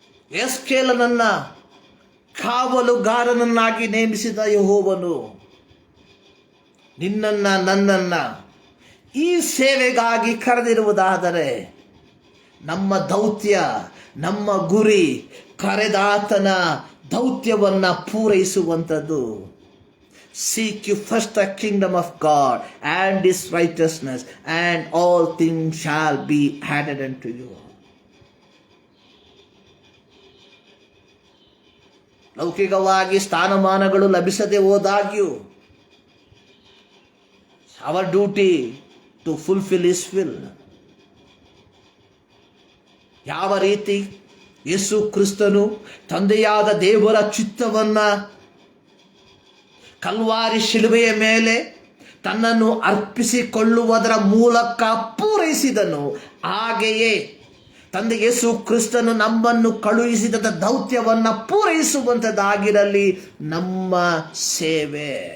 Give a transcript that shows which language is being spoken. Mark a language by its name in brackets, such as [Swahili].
[Kannada] ಎಸ್ಕೇಲನನ್ನ ಕಾವಲುಗಾರನನ್ನಾಗಿ ನೇಮಿಸಿದ ಯೆಹೋವನು, ನಿನ್ನನ್ನ ನನ್ನನ್ನ ಈ ಸೇವೆಗಾಗಿ ಕರೆದಿರುವುದಾದರೆ ನಮ್ಮ ದೌತ್ಯ, ನಮ್ಮ ಗುರಿ ಕರೆದಾತನ ದೌತ್ಯವನ್ನ ಪೂರೈಸುವಂಥದ್ದು. [English] Seek you first the kingdom of God and his righteousness, and all things shall be added unto you. [Kannada] ಲೌಕಿಕವಾಗಿ ಸ್ಥಾನಮಾನಗಳು ಲಭಿಸದೆ ಹೋದಾಗ್ಯೂ [English] our duty to fulfill his will. [Kannada] ಯಾವ ರೀತಿ ಯೇಸು ಕ್ರಿಸ್ತನು ತಂದೆಯಾದ ದೇವರ ಚಿತ್ತವನ್ನ ಕಲ್ವಾರಿ ಶಿಲುಬೆಯ ಮೇಲೆ ತನ್ನನ್ನು ಅರ್ಪಿಸಿಕೊಳ್ಳುವುದರ ಮೂಲಕ ಪೂರೈಸಿದನು, ಹಾಗೆಯೇ ತಂದೆ ಯೇಸು ಕ್ರಿಸ್ತನು ನಮ್ಮನ್ನು ಕಳುಹಿಸಿದ ದೌತ್ಯವನ್ನ ಪೂರೈಸುವಂಥದ್ದಾಗಿರಲಿ ನಮ್ಮ ಸೇವೆ.